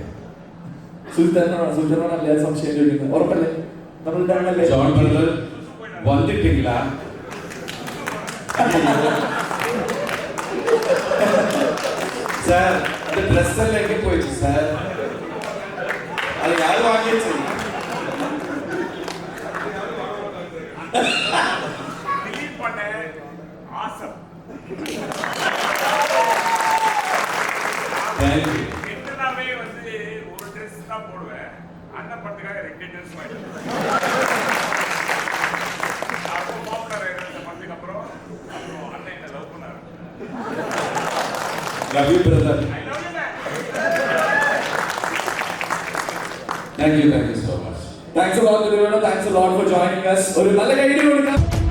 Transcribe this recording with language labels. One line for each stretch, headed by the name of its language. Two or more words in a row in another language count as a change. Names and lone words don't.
Malayalam: സുൽത്താനാണ് എല്ലാവരും സംശയം ചോദിക്കുന്നത്. ഉറപ്പല്ലേ? നമ്മൾ ജോൺ ബ്രദർ വന്നിട്ടില്ല. സാർ, അത് ഡ്രസ്സെല്ലാം എങ്കിൽ പോയിച്ചു സാർ, അത് ഞാൻ വാങ്ങിച്ചു.
Tamil: ஒரு ட்ரெஸ் தான் போடுவேன். அண்ணன் படத்துக்காக 2 ட்ரெஸ் வாங்கிட்டேன். அப்போ பாப்புலர் ஆயிருந்த படத்துக்கு அப்புறம் அண்ணன் என்ன லவ் பண்ணாரு.
English: Love you brother. I love you man. Thank you so much. Thanks a lot, Dilipana. Thanks a lot for joining us.
Malayalam: ഒരു നല്ല കൈയ്യടി കൊടുക്കാം.